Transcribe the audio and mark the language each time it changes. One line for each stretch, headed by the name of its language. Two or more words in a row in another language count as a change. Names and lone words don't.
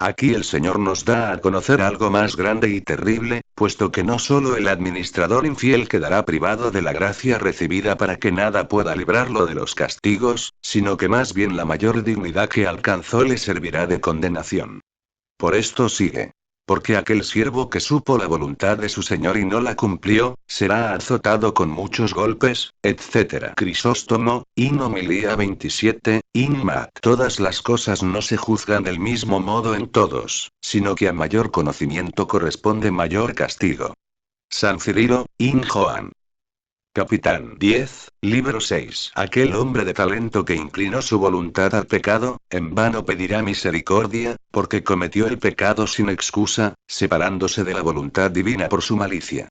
Spanish: Aquí el Señor nos da a conocer algo más grande y terrible, puesto que no solo el administrador infiel quedará privado de la gracia recibida para que nada pueda librarlo de los castigos, sino que más bien la mayor dignidad que alcanzó le servirá de condenación. Por esto sigue. Porque aquel siervo que supo la voluntad de su señor y no la cumplió, será azotado con muchos golpes, etc. Crisóstomo, in homilía 27, in Mac. Todas las cosas no se juzgan del mismo modo en todos, sino que a mayor conocimiento corresponde mayor castigo. San Cirilo, in Joan. Capitán 10, libro 6. Aquel hombre de talento que inclinó su voluntad al pecado, en vano pedirá misericordia, porque cometió el pecado sin excusa, separándose de la voluntad divina por su malicia.